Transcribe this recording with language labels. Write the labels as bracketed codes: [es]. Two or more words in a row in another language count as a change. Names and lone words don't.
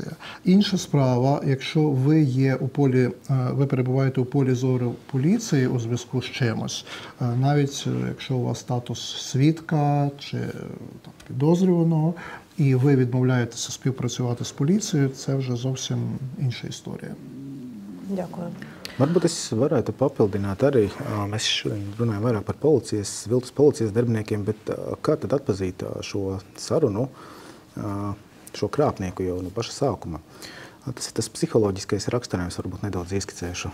[uk] Інша справа, якщо ви перебуваєте у полі зору поліції у зв'язку з чимось, навіть якщо у вас статус свідка чи підозрюваного, і ви відмовляєтеся співпрацювати з поліцією, це вже зовсім інша історія. Дякую. [lv] Varbūt es varētu papildināt arī, mēs šodien runājam vairāk par viltus policijas darbiniekiem, bet kā tad atpazīt šo sarunu, šo krāpnieku jau no paša sākuma? Tas ir tas psiholoģiskais raksturējums, varbūt nedaudz ieskicēšu.